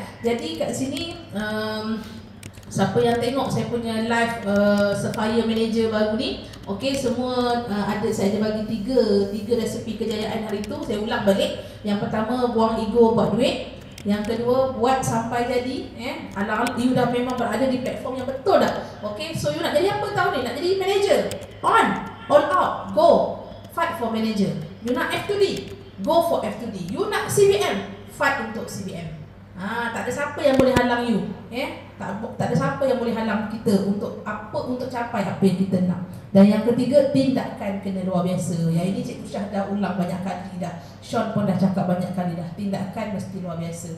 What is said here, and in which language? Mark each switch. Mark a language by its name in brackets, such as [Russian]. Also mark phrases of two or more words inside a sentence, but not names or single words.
[Malay] Jadi kat sini siapa yang tengok saya punya live Sapphire Manager baru ni, okey, semua ada, saya ada bagi tiga resepi kejayaan hari tu. Saya ulang balik. Yang pertama, buang ego buat duit. Yang kedua, buat sampai jadi. Alang you dah memang berada di platform yang betul dah. Okey, so you nak jadi apa tahun ni? Nak jadi manager? [English] All out, go. Fight for manager. You nak F2D? Go for F2D. You nak CBM? [Malay] Fight untuk CBM. Tak ada siapa yang boleh halang you. Tak ada siapa yang boleh halang kita untuk capai apa yang kita nak. Dan yang ketiga, tindakan kena luar biasa. Yang ini Cikgu Syah dah ulang banyak kali dah. Sean pun dah cakap banyak kali dah. Tindakan mesti luar biasa.